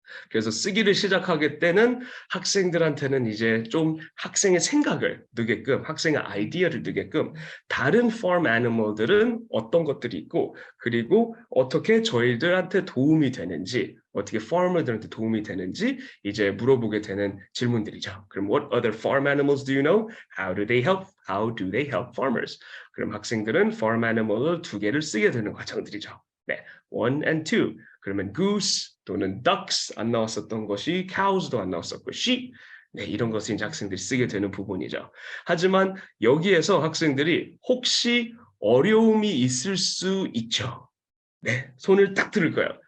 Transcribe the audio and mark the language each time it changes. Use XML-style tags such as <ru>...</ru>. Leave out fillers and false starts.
<ko>그래서 쓰기를 시작하게 때는 학생들한테는 이제 좀 학생의 생각을 넣게끔 학생의 아이디어를 넣게끔 다른 farm animal들은 어떤 것들이 있고 그리고 어떻게 저희들한테 도움이 되는지 어떻게 farmer들한테 도움이 되는지 이제 물어보게 되는 질문들이죠.</ko> <en>그럼 what other farm animals do you know? How do they help? How do they help farmers?</en> <ko>그럼 학생들은 farm animal을 2개를 쓰게 되는 과정들이죠. 네, 1 and 2. 그러면 goose 또는 ducks 안 나왔었던 것이 cows도 안 나왔었고 sheep 네, 이런 것을 이제 학생들이 쓰게 되는 부분이죠. 하지만 여기에서 학생들이 혹시 어려움이 있을 수 있죠. 네, 손을 딱 들을 거예요.</ko>